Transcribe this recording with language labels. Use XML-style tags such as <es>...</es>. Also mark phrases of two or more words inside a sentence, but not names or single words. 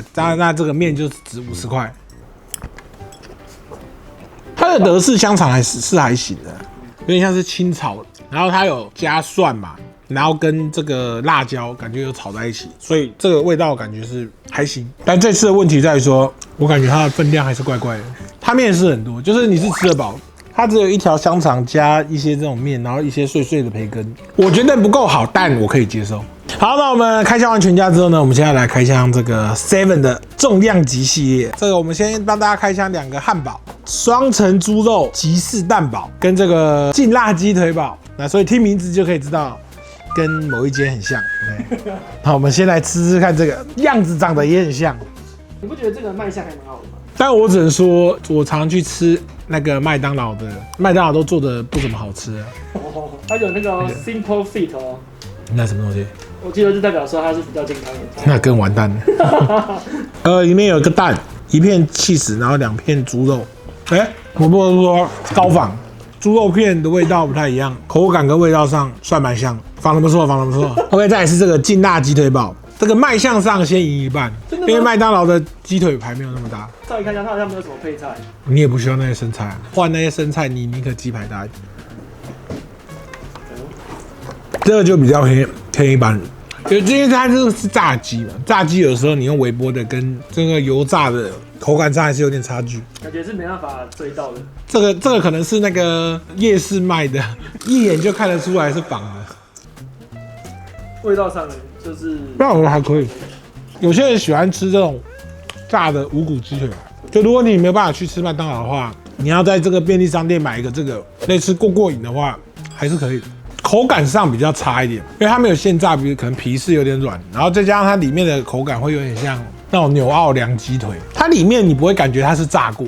<zh>那這個麵就值50塊。它的德式香腸還行的，有點像是清炒，然後它有加蒜嘛，然後跟這個辣椒感覺有炒在一起，所以這個味道感覺是還行。但這次的問題在於說，我感覺它的分量還是怪怪的。它麵是很多，就是你是吃得飽，它只有1 條香腸加一些這種麵，然後一些碎碎的培根，我覺得不夠好，但我可以接受。好，那我們開箱完全家之後呢，我們現在來開箱這個 Seven 的重量級系列。這個我們先幫大家開箱2個漢堡，雙層豬肉吉士蛋堡跟這個勁辣雞腿堡。那所以聽名字就可以知道，跟某一間很像。好，我們先來吃吃看，這個樣子長得也很像。你不覺得這個賣相還蠻好的嗎？但我只能說，我常去吃那個麥當勞的，麥當勞都做的不怎麼好吃。哦，它有那個 Simple Fit 哦。那什麼東西？我記得就代表說它是比較健康的。那更完蛋了。裡面有一個蛋，1片起司，然後2片豬肉。我不能說高仿，豬肉片的味道不太一樣，口感跟味道上算蠻像，仿得不錯，仿得不錯。OK，再來是這個勁辣雞腿堡，這個賣相上先贏一半，因為麥當勞的雞腿排沒有那麼大。照理看一下，它好像沒有什麼配菜。你也不需要那些生菜，換那些生菜，你寧可雞排大一點。這個就比較偏一般，因為它這個是炸雞嘛，炸雞有時候你用微波的跟這個油炸的口感上還是有點差距，感覺是沒辦法追到的。這個可能是那個夜市賣的，一眼就看得出來是仿的。味道上呢，就是那我觉得還可以。有些人喜歡吃這種炸的無骨雞腿，就如果你沒有辦法去吃麥當勞的話，你要在這個便利商店買一個這個類似過癮的話，還是可以的。口感上比較差一點，因為它沒有現炸，比如可能皮是有點軟，然後再加上它裡面的口感會有點像那種紐奧良雞腿，它裡面你不會感覺它是炸過。</zh>